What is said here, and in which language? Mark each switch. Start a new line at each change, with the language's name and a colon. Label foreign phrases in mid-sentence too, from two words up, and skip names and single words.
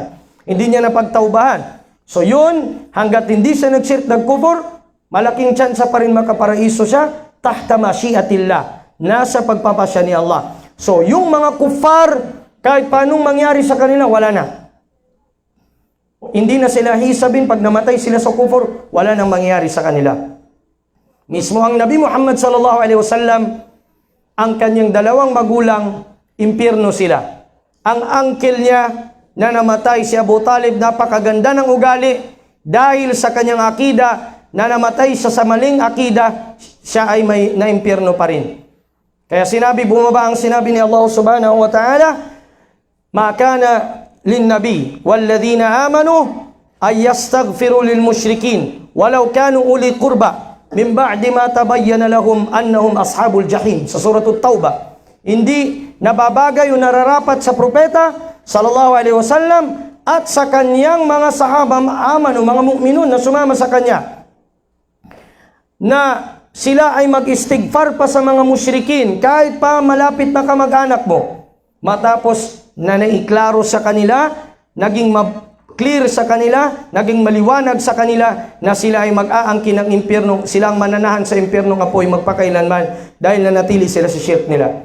Filipino: Hindi niya napagtaubahan. So yun, hanggat hindi siya nag-shirk, nag-kufur, malaking tsansa pa rin makaparaiso siya,
Arabic: تحت مشيئة الله,
Filipino: nasa pagpapasya ni Allah. So yung mga kuffar, kahit paanong mangyari sa kanila, wala na. Hindi na sila hisabin pag namatay sila sa kufur, wala nang mangyari sa kanila. Mismo ang Nabi Muhammad
Arabic: صلى الله عليه وسلم,
Filipino: ang kanyang dalawang magulang, impyerno sila. Ang uncle niya na namatay, si Abu Talib, napakaganda ng ugali, dahil sa kanyang akida na namatay sa maling akida, siya ay may naimpyerno pa rin. Kaya bumaba ang sinabi ni Allah
Arabic: سبحانه وتعالى ما كان للنبي والذين آمنوا أن يستغفروا للمشركين ولو كانوا أولي قربى من بعد ما تبين لهم أنهم أصحاب الجحيم.
Filipino: Sa surah At-Taubah, hindi nababagay o nararapat sa propeta
Arabic: صلى الله عليه وسلم
Filipino: at sa kanyang mga sahaba amanu, mga mu'minun na sumama sa kanya, na sila ay mag-istighfar pa sa mga musyrikin kahit pa malapit na kamag-anak mo, matapos na naiklaro sa kanila, naging clear sa kanila, naging maliwanag sa kanila na sila ay mag-aangkin ng impyerno, silang mananahan sa impyernong apoy magpakailanman dahil nanatili sila sa shirk nila.